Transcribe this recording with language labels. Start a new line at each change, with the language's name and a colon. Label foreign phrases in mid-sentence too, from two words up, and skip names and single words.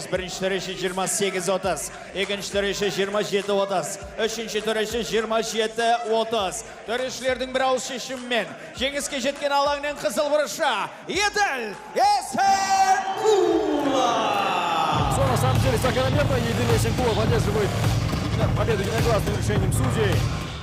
Kazakh: Бірінші төреші 28-30, екінші төреші 27-30, үшінші төреші 27-30. Төрешілердің бір ауыз шешімімен жеңіске жеткен алаңның қызыл бұрышы Идил Исингулов.
Russian: Все на самом деле закономерно. Идил Исингулов одерживает победу единогласным решением судей.